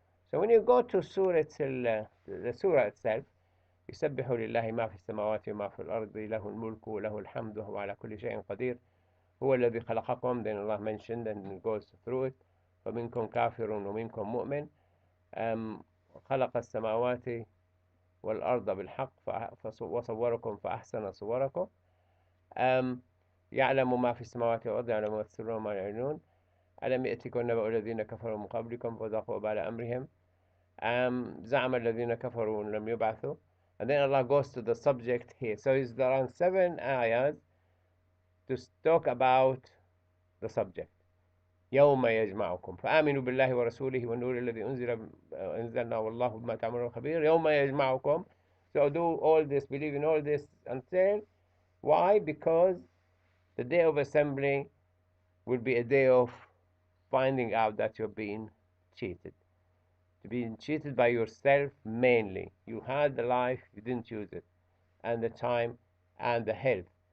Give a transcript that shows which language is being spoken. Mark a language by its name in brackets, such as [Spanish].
[English] So when you go to the surah itself, [Arabic] يسبح لله ما في السماوات وما في الأرض له الملك وله الحمد وهو على كل شيء قدير هو الذي خلقكم. [English] Then Allah mentioned and it goes through it. [Arabic] فمنكم كافر ومنكم مؤمن. خلق السماوات والأرض بالحق وصوركم فأحسن صوركم. يعلم ما في السماوات والأرض يعلم ما تسرون وما يعلنون. ألم يأتكم نبأ الذين كفروا من قبلكم فذاقوا وبال أمرهم. زعم الذين كفروا أن لم يبعثوا. [English] And then Allah goes to the subject here. So it's around 7 ayahs to talk about the subject. [Arabic] يوم يجمعكم فآمنوا بالله ورسوله والنور الذي أنزلنا والله بما تعملون خبير. يوم يجمعكم. [English] So do all this, believe in all this until. Why? Because the day of assembly will be a day of finding out that you're being cheated. To being cheated by yourself mainly. You had the life, you didn't use it, and the time and the health.